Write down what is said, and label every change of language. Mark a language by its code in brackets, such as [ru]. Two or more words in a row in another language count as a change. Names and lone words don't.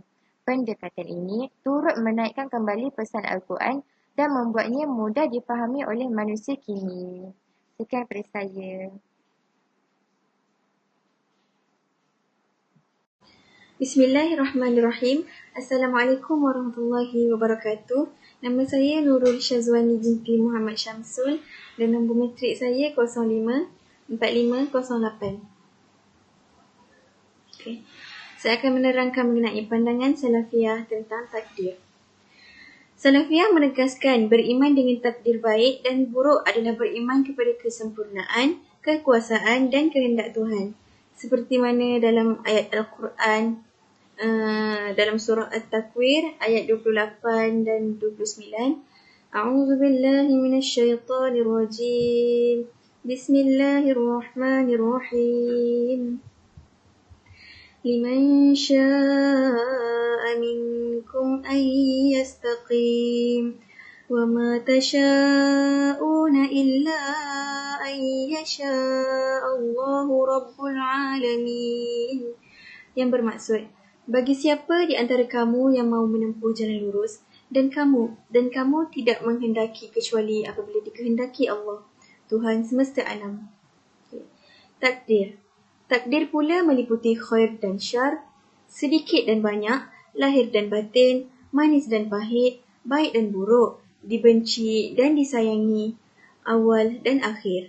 [ms] Pendekatan ini turut menaikkan kembali pesan Al-Quran dan membuatnya mudah dipahami oleh manusia kini. Sekian dari saya. [ar] بسم الله الرحمن الرحيم. السلام عليكم ورحمة الله وبركاته. [ms] Nama saya Nurul Syazwani binti Muhammad Syamsul dan nombor matrik saya 054508. Okay. Saya akan menerangkan mengenai pandangan Salafiyah tentang takdir. Salafiyah menegaskan beriman dengan takdir baik dan buruk adalah beriman kepada kesempurnaan, kekuasaan dan kehendak Tuhan. Seperti mana dalam ayat Al-Quran, dalam surah At-Takwir ayat 28 dan 29. [ar] أعوذ بالله من الشيطان الرجيم. بسم الله الرحمن الرحيم. لمن شاء منكم أن يستقيم وما تشاءون إلا أن يشاء الله رب العالمين. [ms] Yang bermaksud, bagi siapa di antara kamu yang mahu menempuh jalan lurus dan kamu tidak menghendaki kecuali apabila dikehendaki Allah, Tuhan semesta alam. Takdir. Takdir pula meliputi khair dan syar, sedikit dan banyak, lahir dan batin, manis dan pahit, baik dan buruk, dibenci dan disayangi, awal dan akhir.